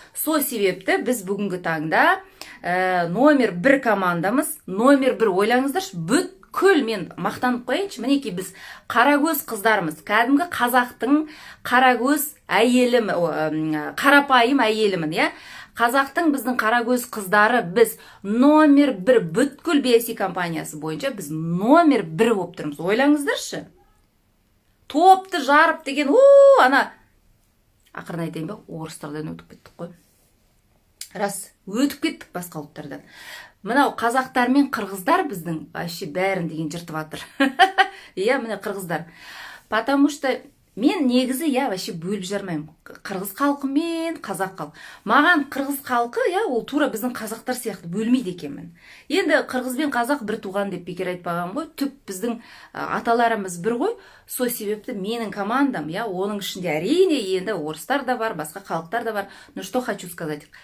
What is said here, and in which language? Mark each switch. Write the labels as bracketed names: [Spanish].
[Kazakh] Со себепті біз бүгінгі таңда номер 1 командамыз, номер 1 ойлаңыздаршы, бүткіл мен мақтанып қояйыншы, мінекей біз қарагөз қыздарымыз, кәдімгі қазақтың қарагөз әйелім, қарапайым әйелімін, қазақтың біздің қарагөз қыздары, біз номер 1 бүткіл BSC компаниясы бойынша біз номер 1 болып тұрмыз. Ойлаңыздаршы. Топты жарып деген, ана ақырын айтайын ба, орыстардан өтіп кеттік қой. Рас, өтіп кеттік басқа ұлттардан. Мынау қазақтар мен қырғыздар біздің вообще бәрін деген жыртып жатыр. Міне қырғыздар. [Russian] Потому что [Kazakh] мен негізі вообще бөліп жармаймын. Қырғыз халқы мен қазақ халқы. Маған қырғыз халқы ол тура біздің қазақтар сияқты бөлмейді екенмін. Енді қырғыз бен қазақ бір туған деп бекер айтпаған ғой. Түп біздің аталарымыз бір ғой. Со себепті менің командам, оның ішінде әрине енді орыстар да бар, басқа халықтар да бар. [Russian] Но что хочу сказать.